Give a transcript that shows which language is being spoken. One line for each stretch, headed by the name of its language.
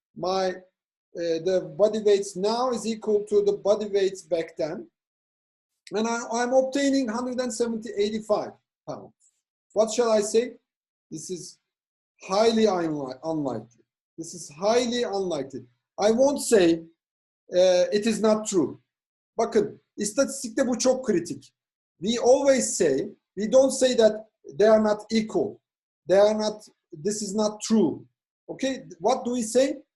English: My the body weights now is equal to the body weights back then. And I'm obtaining 185 pounds. What shall I say? This is highly unlikely. This is highly unlikely. I won't say it is not true.
Turkish: Bakın, istatistikte bu çok kritik.
English: We always say, we don't say that they are not equal. They are not, this is not true. Okay, what do we say?